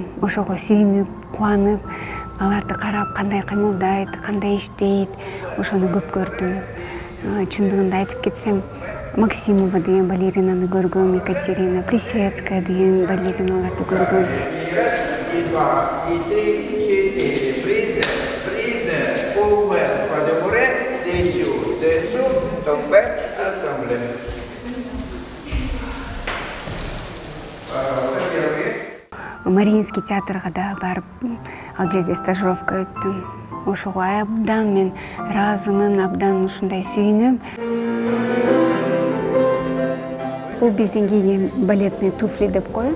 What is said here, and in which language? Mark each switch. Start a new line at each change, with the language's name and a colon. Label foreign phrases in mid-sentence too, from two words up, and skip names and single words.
Kyrgyz: Ошого сүйүнүп, кубанып, аларды карап, кандай кыймылдайт, кандай иштейт, ошону көп көрдүм. Чындыгында айтып кетсем, Максимова деген балеринаны көргөм, Екатерина Плисецкая деген балериналарды көргөм.
French: 1, 2, 3, 4, prise, over, pas de mourir, dessous, tomber, assemblée.
Kyrgyz: Мариинский театрга да барып, ал жерде стажировка өттүм. Ошого абдан мен ыраазымын, абдан ушундай сүйүнөм. Бул биздин кийген
Russian: балетный туфли
Kyrgyz: деп коет.